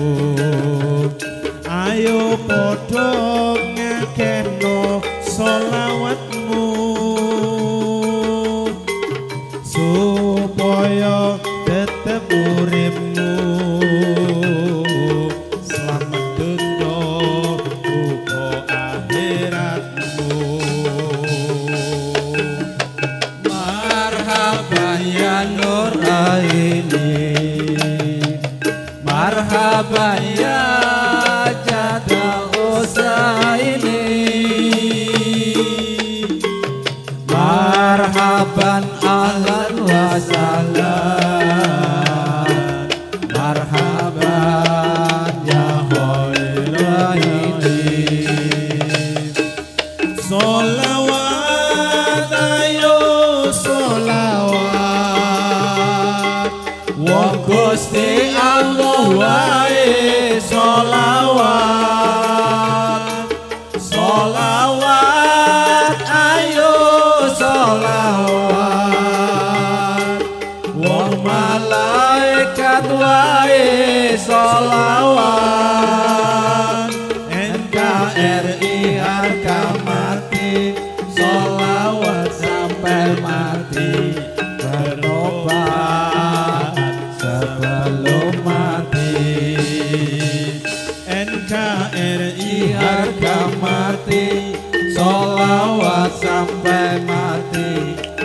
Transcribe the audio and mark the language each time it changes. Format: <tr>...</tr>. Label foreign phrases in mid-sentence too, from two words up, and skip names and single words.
<jv>ayo padha ngakehno sholawatmu supaya tetep uripmu selamat dunya uga akhiratmu</jv> <ar>مرحبا يا نور عيني مرحبا يا جد الحسين مرحبا أهلا و سهلا مرحبا يا خير العين</ar> <jv>solawat ayo solawat wa Gusti Allah wae solawat solawat ayo solawat wong malaikat wae solawat</jv> <id>NKRI harga mati solawat sampai mati berobat sebelum mati NKRI harga mati solawat sampai mati</id>